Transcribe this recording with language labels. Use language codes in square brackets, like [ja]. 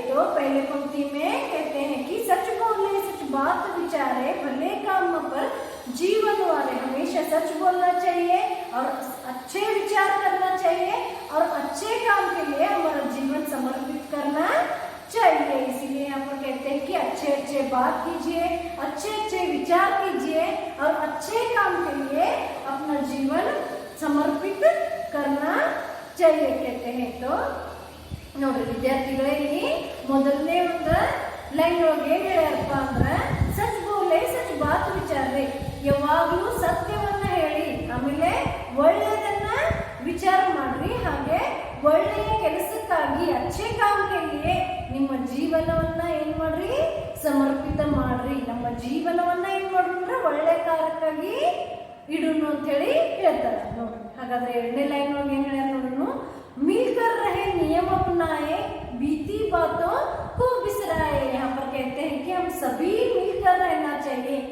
[hi] तो पहले पंक्ति में कहते हैं कि सच बोले सच बात विचारे, भले काम पर जीवन वाले, हमेशा सच बोलना चाहिए और अच्छे विचार करना चाहिए और अच्छे काम के लिए हमारा जीवन समर्पित करना चाहिए। इसीलिए यहाँ पर कहते हैं कि अच्छे अच्छे बात कीजिए, अच्छे अच्छे विचार कीजिए और अच्छे काम के लिए अपना जीवन समर्पित करना चाहिए कहते हैं। [kn] तो ನೋಡಿ ವಿದ್ಯಾರ್ಥಿಗಳೇ, ಇಲ್ಲಿ ಮೊದಲನೇ ಒಂದು ಲೈನ್ ಒಳಗೆ ಏನ್ ಹೇಳ್ಯಾರಪ್ಪ ಅಂದ್ರೆ, ಸಚ್ ಬೋಲೆ ಸಚ್ ಬಾತ್ ವಿಚಾರ್ರಿ, ಯಾವಾಗ್ಲೂ ಸತ್ಯವನ್ನ ಹೇಳಿ, ಆಮೇಲೆ ಒಳ್ಳೆಯದನ್ನ ವಿಚಾರ ಮಾಡ್ರಿ, ಹಾಗೆ ಒಳ್ಳೆಯ ಕೆಲಸಕ್ಕಾಗಿ ಅಚ್ಚೆ ಕಾಮಕ್ಕೆ ನಿಮ್ಮ ಜೀವನವನ್ನ ಏನ್ ಮಾಡ್ರಿ, ಸಮರ್ಪಿತ ಮಾಡ್ರಿ. ನಮ್ಮ ಜೀವನವನ್ನ ಏನ್ ಮಾಡ್ರಿ ಅಂದ್ರೆ ಒಳ್ಳೆ ಕಾರ್ಯಕ್ಕಾಗಿ ಇಡುನು ಅಂತ ಹೇಳಿ ಹೇಳ್ತಾರೆ ನೋಡ್ರಿ. ಹಾಗಾದ್ರೆ ಎರಡನೇ ಲೈನ್ ಒಳಗೆ ಏನ್ ಹೇಳ್ಯಾರ ನೋಡ್ರು, [hi] मिलकर रहे नियम अपनाए, बीती बातों को बिसराए। यहाँ पर कहते हैं कि हम सभी मिलकर रहना चाहिए।